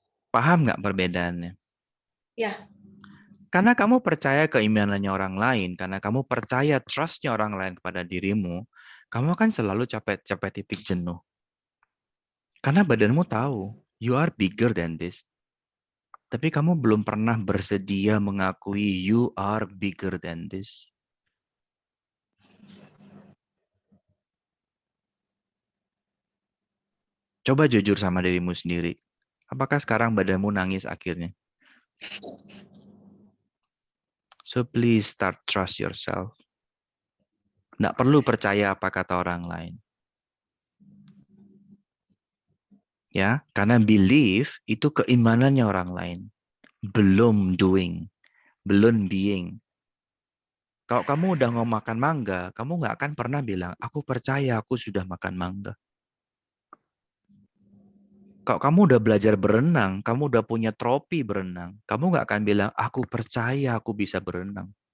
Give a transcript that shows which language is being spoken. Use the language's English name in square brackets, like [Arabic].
[Indonesian] Paham nggak perbedaannya? ya, Karena kamu percaya keimanannya orang lain, karena kamu percaya trust-nya orang lain kepada dirimu, kamu akan selalu capek titik jenuh. Karena badanmu tahu, [English] you are bigger than this. [Indonesian] Tapi kamu belum pernah bersedia mengakui [English] you are bigger than this. [Indonesian] Coba jujur sama dirimu sendiri. Apakah sekarang badanmu nangis akhirnya? [English] So please start trust yourself. [Indonesian] Nggak perlu percaya apa kata orang lain. Ya, karena belief itu keimanannya orang lain. Belum doing, belum being. Kalau kamu udah mau makan mangga, kamu nggak akan pernah bilang, aku percaya aku sudah makan mangga. Kalau kamu udah belajar berenang, kamu udah punya trofi berenang, kamu nggak akan bilang, aku percaya aku bisa berenang.